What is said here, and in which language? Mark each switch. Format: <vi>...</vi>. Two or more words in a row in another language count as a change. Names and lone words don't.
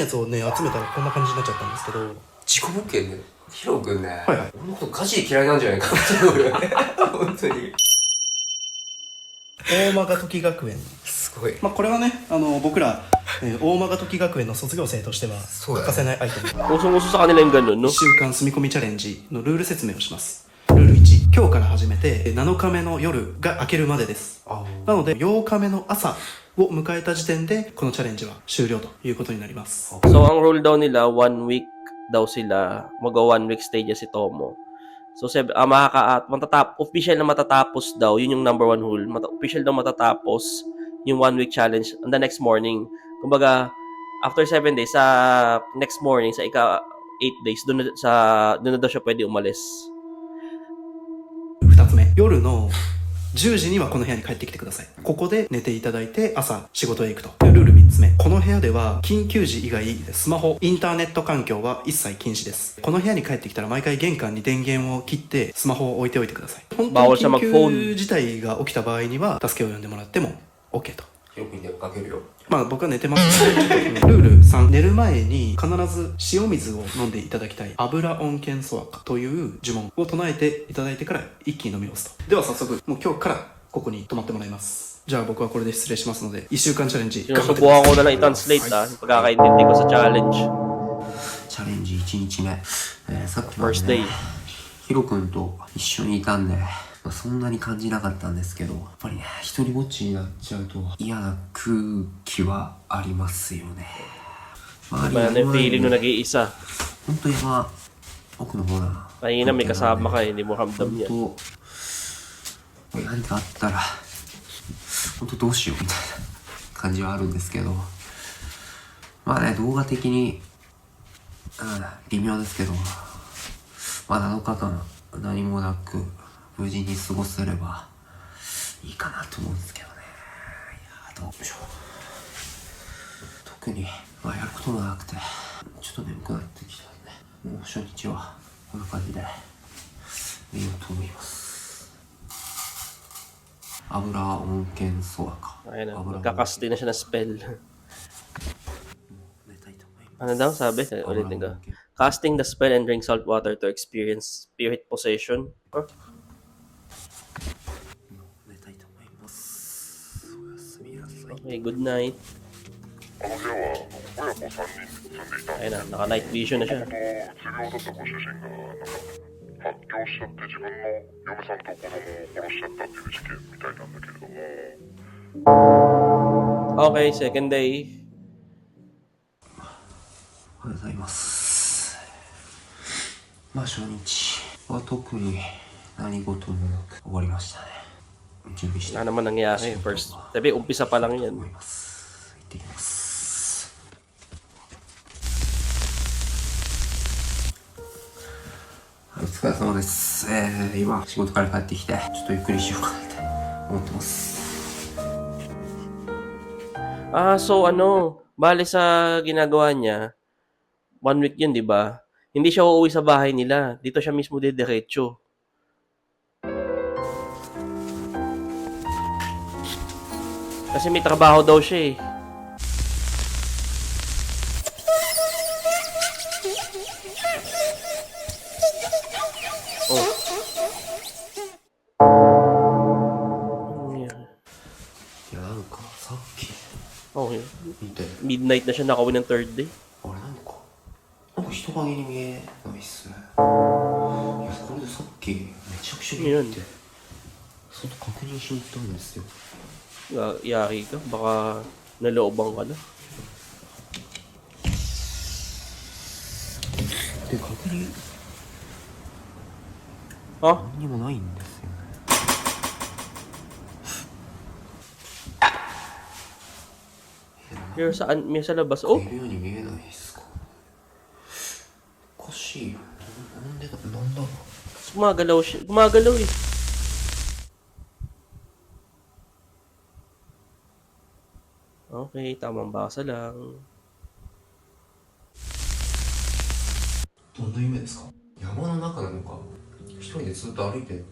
<ja>やつをね、集めたらこんな感じになっちゃったんですけど、事故物件ね、ヒロ君ね、はいはい、俺のことガチで嫌いなんじゃないかって思うよね。本当に。大間が時学園。すごい。これはね、僕ら、大間が時学園の卒業生としては欠かせないアイテム。</ja> <tl>Usong-uso sa kanila yung ganun, no?</tl> <ja>1週間住み込みチャレンジのルール説明をします。ルール1、今日から始めて7日目の夜が明けるまでです。なので8日目の朝を迎えた時点でこのチャレンジは終了ということになります。</ja> <tl>So ang rule daw nila, 1 week daw sila. Mag-1 week stay dyan si Tomo. So official na matatapos daw, yun yung number 1 rule. Official daw matatapos yung 1 week</tl> <en>challenge on the next morning.</en> <tl>Kumbaga,</tl> <en>after 7 days,</en> <tl>sa</tl> <en>next morning,</en> <tl>sa</tl> <en>8 days,</en> <tl>doon na daw siya pwede umalis.</tl> <ja>2 つ目、夜の10時にはこの部屋に帰ってきてください。ここで寝ていただいて朝仕事へ行くと。ルール3つ目、この部屋では緊急時以外スマホ、インターネット環境は一切禁止です。この部屋に帰ってきたら毎回玄関に電源を切ってスマホを置いておいてください。本当に緊急事態が起きた場合には助けを呼んでもらっても OK と。ヒロ君に電話かけるよ。僕は寝てますので、ちょっとルール3、寝る前に必ず塩水を飲んでいただきたい。油温泉ソワカという呪文を唱えていただいてから一気に飲み干すと。では早速、もう今日からここに泊まってもらいます。じゃあ僕はこれで失礼しますので、1週間チャレンジ頑張ってください。</ja> <tl>Sinusubukan ko na lang i-translate yung pagkakaintindi ko sa challenge.</tl> <ja>チャレンジ1日目、さっきまで</ja> <en>First</en> <ja>ね</ja> <en>day.</en> <ja>ヒロ君と一緒にいたんで、そんなに感じなかったんですけど、やっぱりね一人ぼっちになっちゃうと嫌な空気はありますよね。周り</ja> <tl>Iba</tl> <ja>に</ja> <tl>na yung feeling nung nag-iisa.</tl> <ja>本当山奥の方な</ja> <tl>Kanina may kasama ka, hindi mo ramdam</tl> <ja>本</ja> <tl>yan.</tl> <ja>当何かあったら本当どうしようみたいな感じはあるんですけど、まあね動画的に、微妙ですけど、まあ7日間何もなく無事に過ごせればいいかなと思うんですけどね。いやどうでしょう。特に、まあ、やることもなくてちょっと眠くなってきたんで、もう初日はこんな感じで寝ようと思います。油温泉ソワか。</ja> <tl>Ayun na, nagkakasti na siya ng spell.</tl> <ja>寝たいと思います。</ja> <tl>Ano daw sabi? Ulitin ko.</tl> <en>Casting the spell and drink salt water to experience spirit possession. Huh?</en> <ja>寝たいと思います。おやすみなさい。</ja> <en>Okay, good night.</en> <ja>あの部屋は親子3人で住んでいたん</ja> <tl>Ayun na, naka-</tl> <en>night vision</en> <tl>na siya.</tl> <ja>うつ病だったご主人が発狂しちゃって自分の嫁さんと子供を殺しちゃったっていう事件みたいなんだけれども、</ja> <en>Okay, second day.</en> <ja>おはようございます。まあ初日は特に何事もなく終わりましたね。準備して</ja> <tl>Wala naman nangyari. First, sabi, umpisa pa lang yan.</tl> <ja>思います。行ってきます。お疲れ様です。今仕事から帰ってきてちょっとゆっくりしようかなって思ってます。</ja> <tl>Ah, so ano, bale sa ginagawa niya, 1 week yun, di ba? Hindi siya uuwi sa bahay nila. Dito siya mismo didiretso. Kasi may trabaho daw siya eh. Oh. Ano yan?</tl> <ja>いやなんかさっき</ja> <tl>Okay.</tl> <ja>見て</ja> <tl>Midnight na siya nakauwi ng</tl> <en>third day.</en> <ja>あれなんか人影に見えないっすね。いやこれでさっきめちゃくちゃ見て外確認しに行ったんですよ。</ja> <tl>Yari ka. Baka nalooban ka na.</tl> <ja>で確認</ja> <tl>Ha?</tl> <ja>何にもないんですよね。</ja> <tl>Here saan? May sa labas. Oh!</tl> <ja>いるように見えないっすか。おかしいよ。なんでだなんだろう。</ja> <tl>Gumagalaw siya. Gumagalaw eh. Okay, tamang basa lang.</tl> <ja>どんな夢ですか？山の中なのか一人でずっと歩いて</ja>